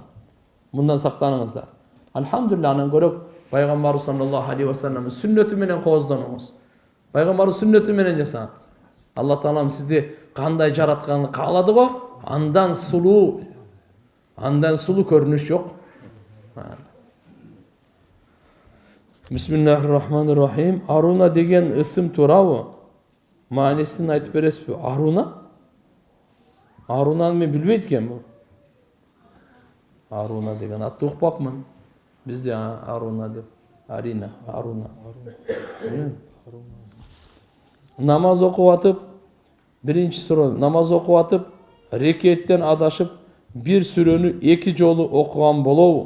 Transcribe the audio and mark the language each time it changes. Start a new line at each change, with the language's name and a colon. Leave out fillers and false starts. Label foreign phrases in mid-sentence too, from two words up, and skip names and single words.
Kyrgyz: Мындан сактаныңыздар. Алхамдулилlah, анан көрөк пайгамбарыбыз
Arabic: صلى الله عليه
Kyrgyz: вассаламдын сүннөтү менен кооздонуңуз. Пайгамбарыбыз сүннөтү менен жасаңыз. Алла Таалам сизди кандай жаратканын каалады го, андан сулуу көрүнүш жок.
Arabic: بسم الله الرحمن الرحيم.
Kyrgyz: Аруна деген ысым туурабы? Маанисин айтып бересизби? Аруна? Арунаны мен билбейт экенмин. Аруна деген атты укпапмын. Бизде Аруна деп. Арина, Аруна. Намаз окуп атып, биринчи суроо, намаз окуп атып, рекеттен адашып, бир сүрөнү эки жолу окуган болобу?